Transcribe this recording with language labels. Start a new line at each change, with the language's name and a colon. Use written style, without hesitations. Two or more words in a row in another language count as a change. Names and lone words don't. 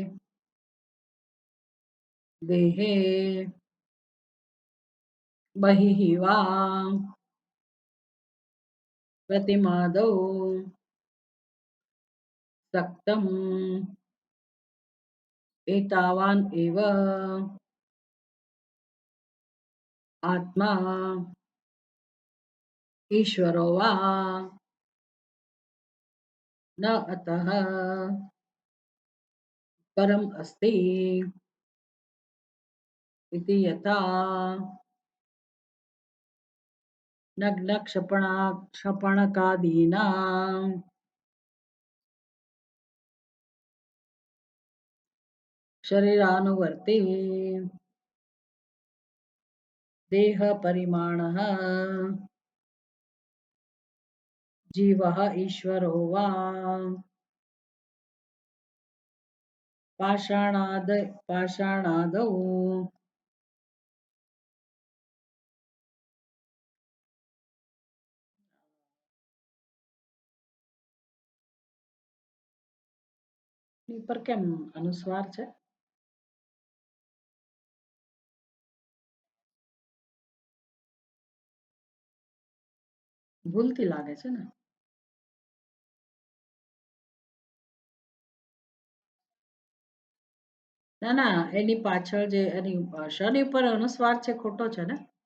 Sanskrit: દેહે બહિઃ વા પ્રતિમાદો સક્તમ એતાવાન એવ આત્મા ઈશ્વરો વા ન અતઃ પરમ અસ્તિ इति यथा क्षपणकादीनां शरीरानुवर्ती देह परिमाणः जीवः ईश्वरो वा पाषाणादौ
Gujarati: પર કેમ અનુસ્વાર છે ભૂલથી લાગે છે ને ના ના એની પાછળ જે એની શની ઉપર અનુસ્વાર છે ખોટો છે ને